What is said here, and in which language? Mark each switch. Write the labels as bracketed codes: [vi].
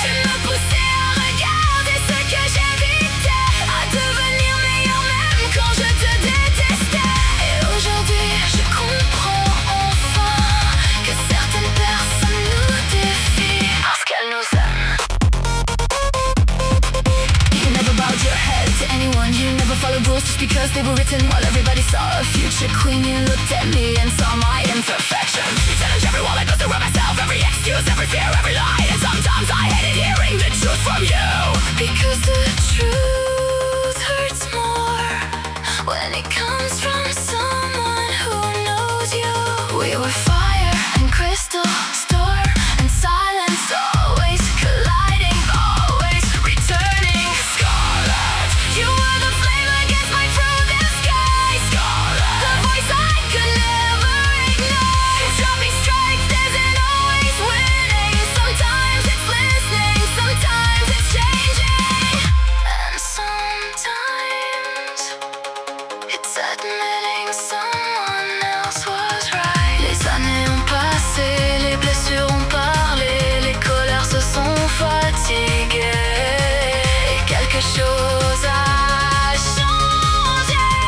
[fr] Tu me poussais à regarder ce que j'évitais, à devenir meilleur même quand je te détestais. Et aujourd'hui je comprends enfin que certaines personnes nous défient parce qu'elles nous aiment. [en] You never bowed your head to anyone, you never followed rules just because they were written, while everybody saw a future queen. You looked at me and saw my imperfections. You challenged every wall I built around myself, every excuse, every fear, every lie. And sometimes I hated hearing the truth from you, because the truth hurts more when it comes from someone who knows you. We were fire and crystal, storm and silence, always colliding, always returning. Scarlett, you were the flame against my through the sky. Scarlett, the voice I could never ignore. Dropping strikes isn't always winning. Sometimes it's listening, sometimes it's changing, and sometimes it's admitting someone else was right. [fr] Les années ont passé, les blessures ont parlé, les colères se sont fatiguées, et quelque chose a changé.